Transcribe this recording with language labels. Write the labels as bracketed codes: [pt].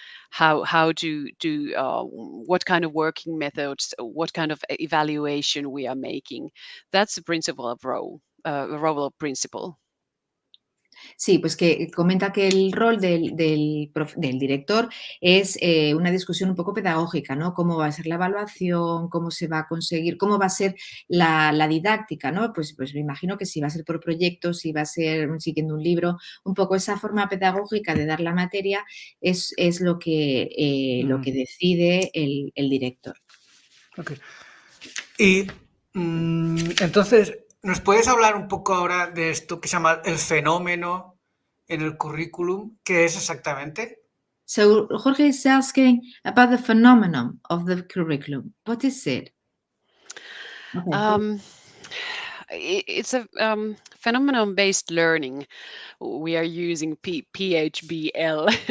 [en] How to do what kind of working methods, what kind of evaluation we are making. That's the principle of role of principal. [es] Sí, pues que comenta que el rol del director es una discusión un poco pedagógica, ¿no? Cómo va a ser la evaluación, cómo se va a conseguir, cómo va a ser la didáctica, ¿no? Pues me imagino que si va a ser por proyectos, si va a ser siguiendo un libro, un poco esa forma pedagógica de dar la materia es lo que decide el director. [en] Okay. [es] Y entonces, ¿nos puedes hablar un poco ahora de esto que se llama el fenómeno en el currículum? ¿Qué es exactamente? [en] So Jorge is asking about the phenomenon of the curriculum. What is it? Okay. It's a phenomenon-based learning. We are using PHBL.